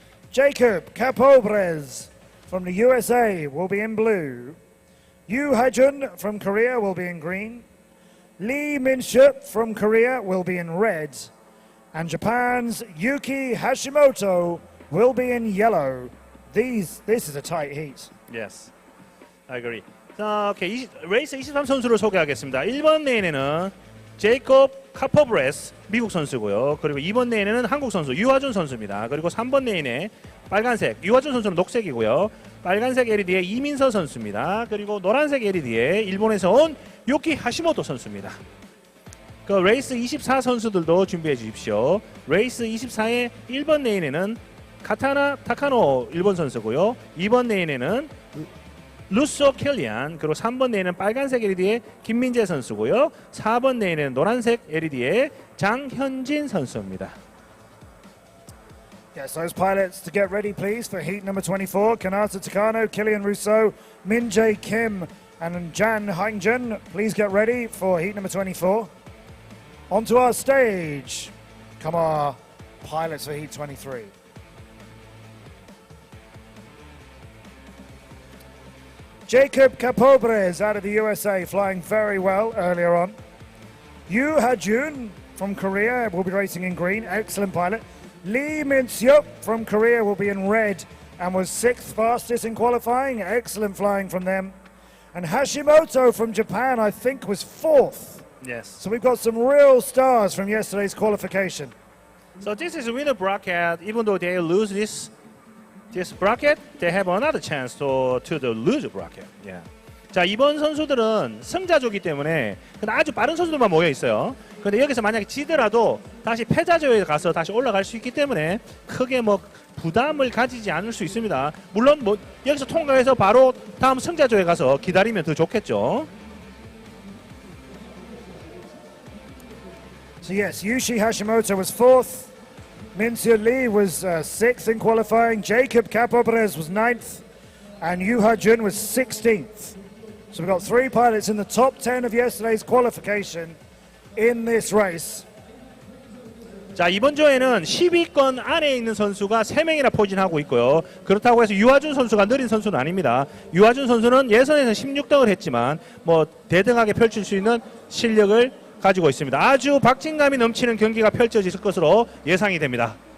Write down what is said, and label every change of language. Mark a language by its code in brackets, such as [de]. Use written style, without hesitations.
[en] Jacob Capobres from the USA will be in blue. Yu Hajun from Korea will be in green. Lee Min-shup from Korea will be in red. And Japan's Yuki Hashimoto will be in yellow. This is a tight heat. Yes, I agree. [ko] 자, 오케이. 레이스 23 선수를 소개하겠습니다. 1번 레인에는 제이콥 카퍼브레스 미국 선수고요. 그리고 2번 레인에는 한국 선수 유하준 선수입니다. 그리고 3번 레인에 빨간색 유하준 선수는 녹색이고요. 빨간색 LED에 이민서 선수입니다. 그리고 노란색 LED에 일본에서 온 요키 하시모토 선수입니다. 그 레이스 24 선수들도 준비해 주십시오. 레이스 24의 1번 레인에는 카타나 타카노 일본 선수고요. 2번 레인에는 루소 켈리안, 그리고 3번 레인은 빨간색 LED의 김민재 선수고요. 4번 레인은 노란색 LED의 장현진 선수입니다. [en] Yes, those pilots to get ready, please, for heat number 24. Kanata Takano, Killian Rousseau, Min Jae Kim, and Jan Haingjun. Please get ready for heat number 24. Onto our stage. Come on, pilots for heat 23. Jacob Capobres out of the USA, flying very well earlier on. Yu Hajun from Korea will be racing in green, excellent pilot. Lee Min-shup from Korea will be in red and was 6th fastest in qualifying, excellent flying from them. And Hashimoto from Japan, I think, was 4th. Yes. So we've got some real stars from yesterday's qualification. So this is winner bracket. Even though they lose this bracket, they have another chance to the loser bracket. Yeah. [ko] 자, 이번 선수들은 승자조이기 때문에 근데 아주 빠른 선수들만 모여 있어요. 근데 여기서 만약에 지더라도 다시 패자조에 가서 다시 올라갈 수 있기 때문에 크게 뭐 부담을 가지지 않을 수 있습니다. 물론 뭐 여기서 통과해서 바로 다음 승자조에 가서 기다리면 더 좋겠죠. [en] So yes, Yushi Hashimoto was 4th. Min-seo Lee was 6th in qualifying. Jacob Capobres was 9th. And Yu Ha-jun was 16th. So we've got 3 pilots in the top 10 of yesterday's qualification in this race. [ko] 자, 이번 조에는 10위권 안에 있는 선수가 3명이나 포진하고 있고요. 그렇다고 해서 유하준 선수가 느린 선수는 아닙니다. 유하준 선수는 예선에서 16등을 했지만 뭐 대등하게 펼칠 수 있는 실력을 가지고 있습니다. 아주 박진감이 넘치는 경기가 펼쳐질 것으로 예상이 됩니다.